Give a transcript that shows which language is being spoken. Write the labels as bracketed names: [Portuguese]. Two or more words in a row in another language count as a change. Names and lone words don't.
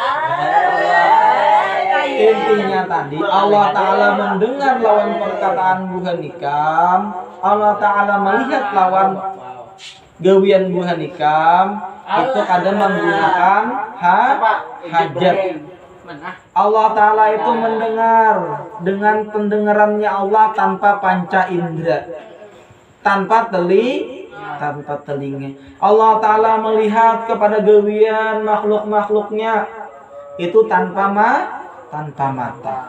[Banjar] Intinya tadi Allah Ta'ala mendengar lawan perkataan buhan ikam. Allah Ta'ala melihat lawan gawian buhan ikam. Itu kadang menggunakan hajat. [Indonesian] Allah Ta'ala itu mendengar dengan pendengarannya Allah tanpa panca indera, tanpa telinga. [Banjar] Allah Ta'ala melihat kepada gawian makhluk-makhluknya itu tanpa mata.